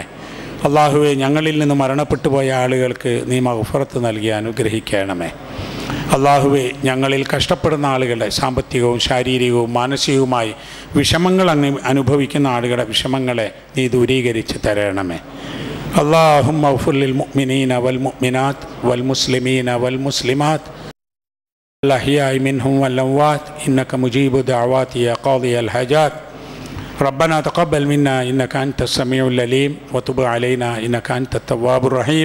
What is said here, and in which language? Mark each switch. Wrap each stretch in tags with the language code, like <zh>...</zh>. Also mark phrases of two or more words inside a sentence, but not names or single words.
<ml>അല്ലാഹുവേ, ഞങ്ങളിൽ നിന്ന് മരണപ്പെട്ടു പോയ ആളുകൾക്ക് നീ മഗ്ഫിറത്ത് നൽകി അനുഗ്രഹിക്കണമേ. അല്ലാഹുവേ, ഞങ്ങളിൽ കഷ്ടപ്പെടുന്ന ആളുകളുടെ സാമ്പത്തികവും ശാരീരികവും മാനസികവുമായി വിഷമങ്ങൾ അനുഭവിക്കുന്ന ആളുകളുടെ വിഷമങ്ങളെ നീ ദൂരീകരിച്ച് തരണമേ.</ml> <ar>اللهم اغفر للمؤمنين والمؤمنات والمسلمين والمسلمات الأحياء منهم والأموات إنك مجيب دعوات يا قاضي الحاجات. ربنا تقبل منا إنك أنت السميع العليم وتب علينا إنك أنت التواب الرحيم.</ar>